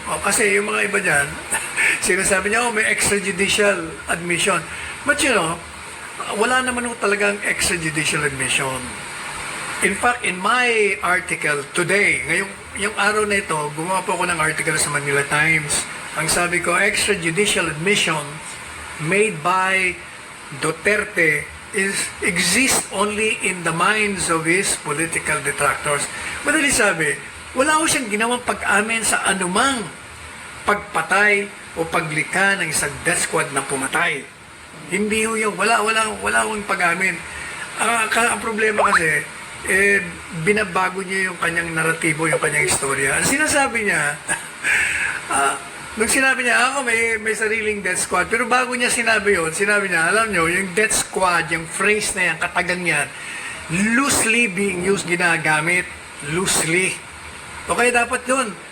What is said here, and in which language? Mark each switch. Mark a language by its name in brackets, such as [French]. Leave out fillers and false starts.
[Filipino] O, kasi yung mga iba dyan, sinasabi niya, may extrajudicial admission. But you know, wala naman talagang extrajudicial admission. [English] In fact, in my article today, [Filipino] ngayong yung araw na ito, gumawa po ako ng article sa Manila Times. Ang sabi ko, [English] extrajudicial admission made by Duterte exist only in the minds of his political detractors. [Filipino] Madali sabi, wala ko siyang ginawang pag-amin sa anumang pagpatay o paglika ng isang death squad na pumatay. Hindi ho yung, wala akong pag-amin. Ang problema kasi, binabago niya yung kanyang naratibo, yung kanyang istorya. Ang sinasabi niya, nung sinabi niya, ako may sariling death squad, pero bago niya sinabi yun, sinabi niya, alam niyo, yung death squad, yung phrase na yan, katagang yan, [English] loosely being used, [Filipino] ginagamit, loosely. Okay, dapat yun.